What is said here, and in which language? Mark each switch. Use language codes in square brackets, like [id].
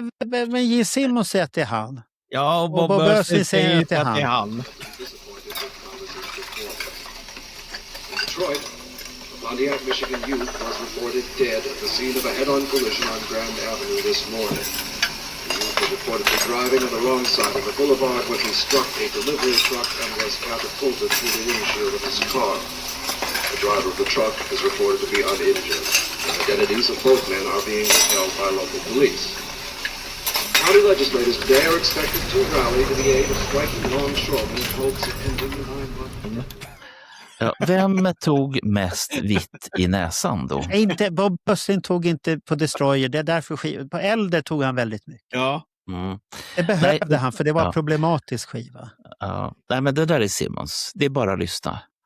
[sv] Men Gene Simmons säger att det är han. Ja, och Bob Ösvind säger att det är han. [en] Detroit, a Pontiac, Michigan youth was reported dead at the scene of a head-on collision on Grand Avenue this morning. The youth was reportedly driving on the wrong side of the boulevard when he struck a delivery truck and was catapulted through the windshield of his car. The driver of the truck is reported to be uninjured. The identities of both men are being withheld by local police. County legislators today are expected to rally to the aid of striking longshoremen in hopes of ending the 9-month. [sv] Ja, vem tog mest vitt i näsan då? Bob Östling tog inte på Destroyer, det är därför på Elder tog han väldigt mycket. Ja. Det behövde han, för det var problematisk skiva. Ja. Nej, men det där är Simmons. Det är bara att lyssna.